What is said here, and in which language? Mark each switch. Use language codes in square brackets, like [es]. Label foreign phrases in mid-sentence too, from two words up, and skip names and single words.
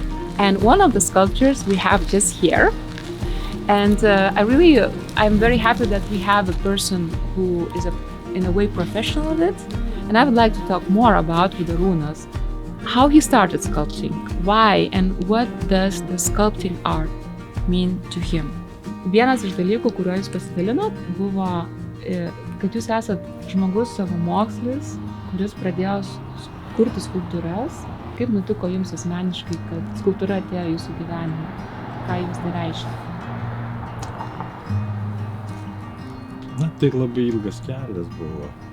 [en] And one of the sculptures we have just here. And I'm very happy that we have a person who is in a way professional of it. And I would like to talk more about with Arūnas, how he started sculpting, why, and what does the sculpting art mean to him. [lt] Vienas iš dalykų, kuriuo jūs pasidalinot, buvo, kad jūs esat žmogus savamokslis, kuris pradėjo kurti skulptūras. Kaip nutiko jums asmeniškai, kad skulptūra atėjo jūsų gyvenime? Ką jums tai reiškia? Na, tai labai ilgas kelias buvo.